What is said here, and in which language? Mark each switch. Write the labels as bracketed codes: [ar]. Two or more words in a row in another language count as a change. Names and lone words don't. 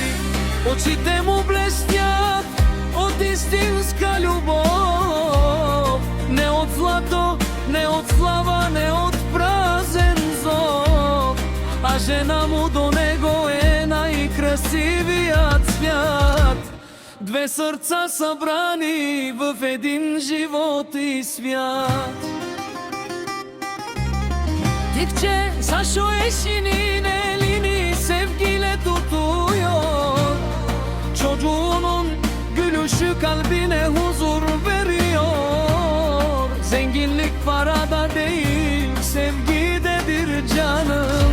[bg] Очите му блестят от истинска любов, не от злато, не от слава, не от празен зов, а жена му до него е най-красивият свят. Две сърца събрани в един живот и свят. [tr] Dikçe Saşo eşinin elini sevgiyle tutuyor. Çocuğunun gülüşü kalbine huzur veriyor. Zenginlik parada değil, sevgidedir canım.